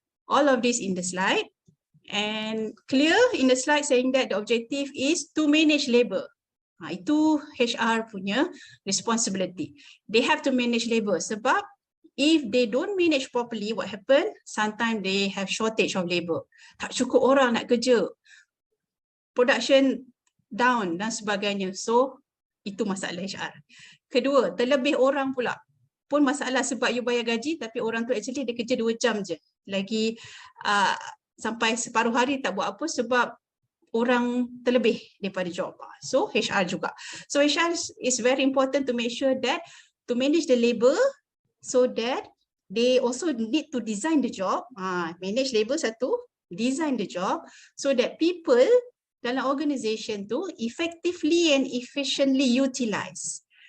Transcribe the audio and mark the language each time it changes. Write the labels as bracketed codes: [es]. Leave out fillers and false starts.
[en] All of this in the slide, and clear in the slide saying that the objective is to manage labor. [ms] Itu HR punya responsibility. [en] They have to manage labor sebab if they don't manage properly, what happen? Sometimes they have shortage of labor. [ms] Tak cukup orang nak kerja. Production down dan sebagainya. So itu masalah HR. Kedua, terlebih orang pula pun masalah sebab you bayar gaji tapi orang tu actually dia kerja 2 jam je. Lagi sampai separuh hari tak buat apa sebab orang terlebih daripada job. So HR juga. [en] So HR is very important to make sure that to manage the labor so that they also need to design the job. Manage labor satu, design the job so that people dalam organisation tu effectively and efficiently utilize.